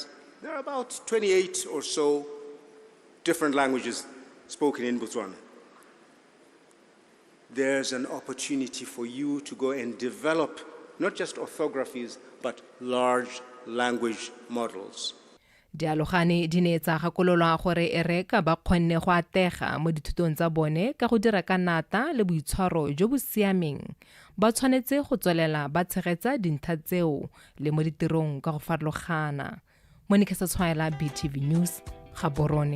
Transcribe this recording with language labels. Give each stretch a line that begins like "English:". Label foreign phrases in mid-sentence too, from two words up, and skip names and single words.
English: There are about 28 or so different languages spoken in Botswana. There's an opportunity for you to go and develop not just orthographies, but large language models.
Tswana: Dialogane di ne tsa gakololwa gore ereka ba kgonne go atega mo dithutong tsa bone ka go dira ka nata le boitshwaro jo bo siameng. Ba tshwanetse go tswelela ba tshegetsa dintlha tseo le mo ditirong ka go farologana. Monica SETSWANA, BTV News, Gaborone.